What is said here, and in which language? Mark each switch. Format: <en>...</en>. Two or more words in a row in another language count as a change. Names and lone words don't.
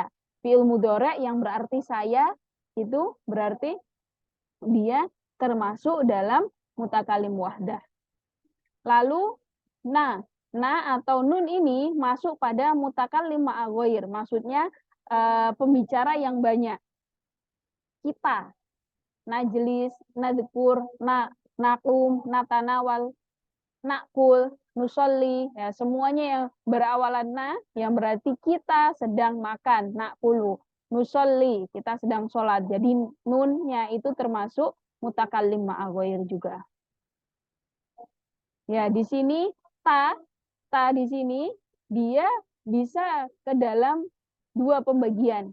<ar>فعل مضارع</ar> <id>yang berarti saya, itu berarti dia termasuk dalam</id> <ar>متكلم وحده.</ar> <id>Lalu, na atau nun ini masuk pada</id> <ar>متكلم مع الغير.</ar> <id>Maksudnya pembicara yang banyak. Kita,</id> <ar>نجلس، نذكر، نقوم، نتناول، نأكل، نصلي,</ar> <id>ya, semuanya yang berawalan na, yang berarti kita sedang makan,</id> <ar>نأكل، نصلي,</ar> <id>kita sedang sholat. Jadi nunnya itu termasuk</id> <ar>متكلم مع الغير</ar> <id>juga. Ya, di sini ta di sini dia bisa ke dalam 2 pembagian.</id>